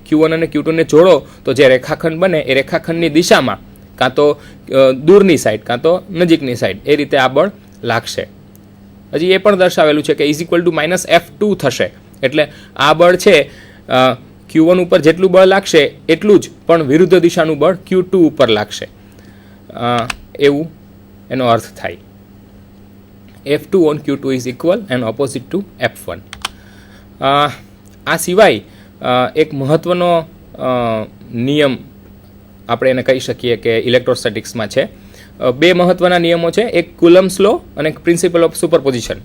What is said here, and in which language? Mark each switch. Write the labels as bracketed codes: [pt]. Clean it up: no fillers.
[gu] Q1 અને Q2 ને જોડો તો જે રેખાખંડ બને એ રેખાખંડની દિશામાં કાં તો દૂરની સાઈડ કાં તો નજીકની સાઈડ એ રીતે આ બળ લાગશે. હજી એ પણ દર્શાવેલું છે કે =-F2 થશે, એટલે આ બળ છે Q1 ઉપર જેટલું બળ લાગશે એટલું જ પણ વિરુદ્ધ દિશાનું બળ Q2 ઉપર લાગશે, એવું એનો અર્થ થાય. [en] F2 on Q2 is equal and opposite to F1. [gu] આ સિવાય એક મહત્ત્વનો નિયમ આપણે એને કહી શકીએ કે ઇલેક્ટ્રોસ્ટેટિક્સમાં છે. બે મહત્ત્વના નિયમો છે, એક કુલમ્સ લો અને એક પ્રિન્સિપલ ઓફ સુપરપોઝિશન.